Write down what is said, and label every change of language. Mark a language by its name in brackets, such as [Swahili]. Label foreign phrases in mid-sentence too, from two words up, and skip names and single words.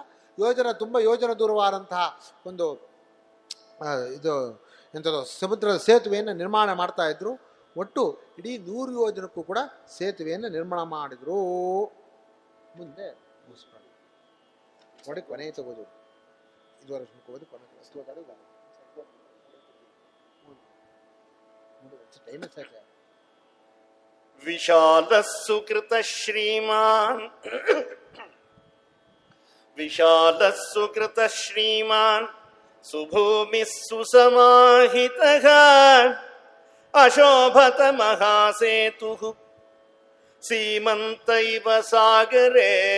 [Kannada] ತುಂಬ ಯೋಜನೆ ದೂರವಾದಂತಹ ಒಂದು ಇದು ಎಂಥದ್ದು ಸಮುದ್ರದ ಸೇತುವೆಯನ್ನು ನಿರ್ಮಾಣ ಮಾಡ್ತಾ ಇದ್ರು. ಒಟ್ಟು ಇಡೀ 100 ಯೋಜನಕ್ಕೂ ಕೂಡ ಸೇತುವೆಯನ್ನು ನಿರ್ಮಾಣ ಮಾಡಿದ್ರು. ಮುಂದೆ ನೋಡಿ ಕೊನೆ ತಗೋದು ಇದುವರೆ ಹೋಗೋದು ಕೊನೆ [Sanskrit] ವಿಶಾಲಸ್ಸುಕೃತ ಶ್ರೀಮಾನ್ ಸುಭೂಮಿಃ ಸುಸಮಾಹಿತಃ ಅಶೋಭತ ಮಹಾಸೇತುಃ ಸೀಮಂತೈವ ಸಾಗರೇ